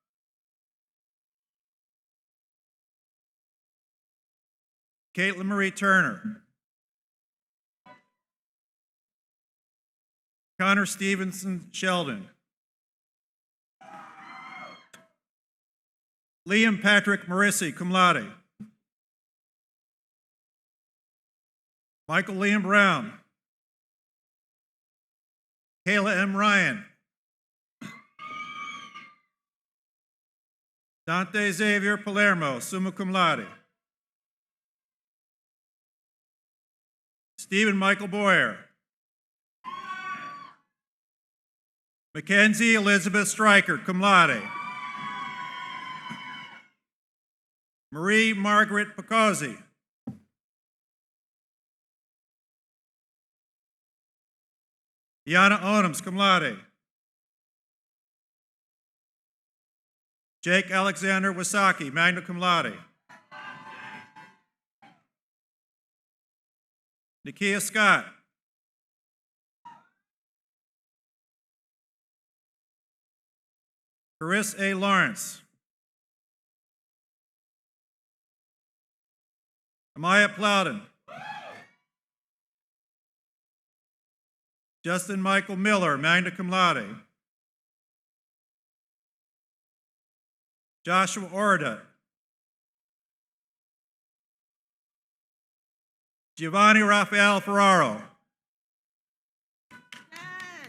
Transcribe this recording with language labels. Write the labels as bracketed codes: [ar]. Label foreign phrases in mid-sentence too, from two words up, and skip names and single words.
[en] Caitlin Marie Turner. Connor Stevenson Sheldon. Liam Patrick Marissi, [la] cum laude. [en] Michael Liam Brown. Kayla M. Ryan. Dante Xavier Palermo, [la] summa cum laude. [en] Stephen Michael Boyer. Mackenzie Elizabeth Stryker, [la] cum laude. [en] Marie Margaret Picozzi. Yana Onums, [la] cum laude. [en] Jake Alexander Wasaki, [la] magna cum laude. [en] Nakia Scott. Chris A. Lawrence. Amaya Plowden. Justin Michael Miller, [la] magna cum laude. [en] Joshua Orda. Giovanni Rafael Ferraro. Yes.